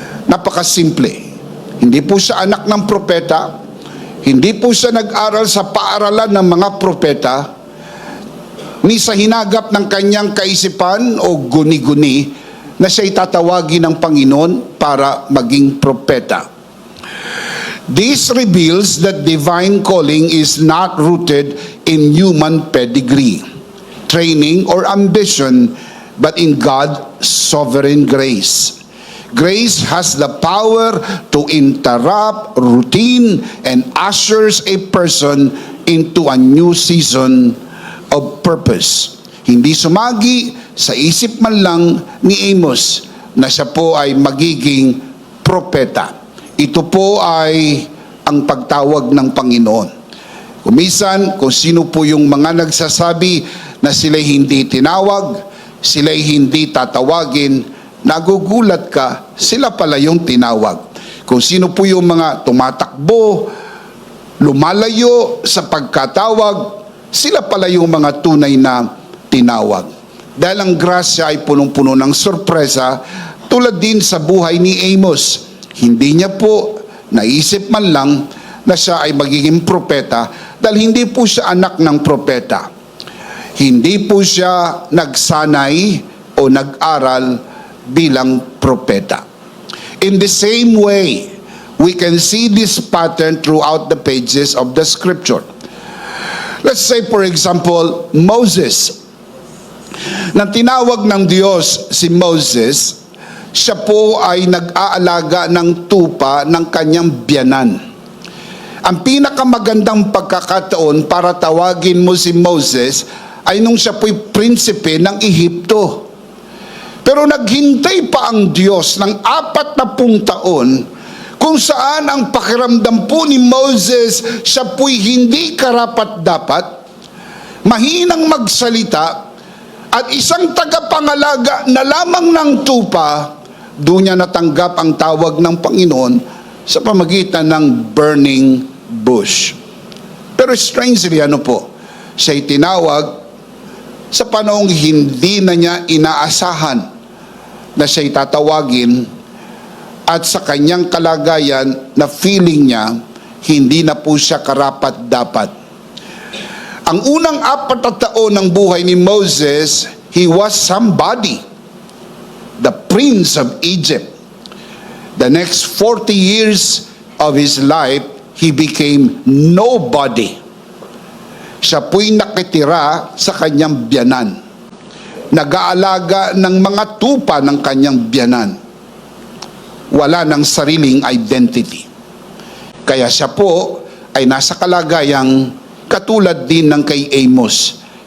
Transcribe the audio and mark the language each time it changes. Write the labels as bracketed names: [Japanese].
[Filipino] Napakasimple. Hindi po siya anak ng propeta. Hindi po siya nag-aral sa paaralan ng mga propeta, ni sa hinagap ng kanyang kaisipan o guni-guni na siya'y tatawagin ng Panginoon para maging propeta. [English] This reveals that divine calling is not rooted in human pedigree, training, or ambition, but in God's sovereign grace. Grace has the power to interrupt routine and ushers a person into a new season of purpose. [Filipino] Hindi sumagi sa isip man lang ni Amos na siya po ay magiging propeta. Ito po ay ang pagtawag ng Panginoon. Kumisan, kung sino po yung mga nagsasabi na sila'y hindi tinawag, sila'y hindi tatawagin, nagugulat ka, sila pala yung tinawag. Kung sino po yung mga tumatakbo, lumalayo sa pagkatawag, sila pala yung mga tunay na tinawag. Dahil ang grasya ay punong-puno ng sorpresa, tulad din sa buhay ni Amos. Hindi niya po naisip man lang na siya ay magiging propeta dahil hindi po siya anak ng propeta. Hindi po siya nagsanay o nag-aral bilang propeta. [English] In the same way, we can see this pattern throughout the pages of the scripture. Let's say, for example, Moses. [Filipino] Nang tinawag ng Diyos si Moses, siya po ay nag-aalaga ng tupa ng kanyang biyanan. Ang pinakamagandang pagkakataon para tawagin mo si Moses ay nung siya po'y prinsipe ng Ehipto. Pero naghintay pa ang Diyos ng 40 taon kung saan ang pakiramdam po ni Moses, siya po'y hindi karapat-dapat, mahinang magsalita, at isang tagapangalaga na lamang ng tupa, doon niya natanggap ang tawag ng Panginoon sa pamagitan ng burning bush. Pero strangely, siya'y tinawag sa panahong hindi na niya inaasahan na siya'y tatawagin at sa kanyang kalagayan na feeling niya, hindi na po siya karapat-dapat. Ang unang 4 na taon ng buhay ni Moses, [English] he was somebody, the prince of Egypt. The next 40 years of his life, he became nobody. [Filipino] Siya po'y nakitira sa kanyang biyanan. Nag-aalaga ng mga tupa ng kanyang biyanan. Wala ng sariling identity. Kaya siya po ay nasa kalagayang katulad din ng kay Amos.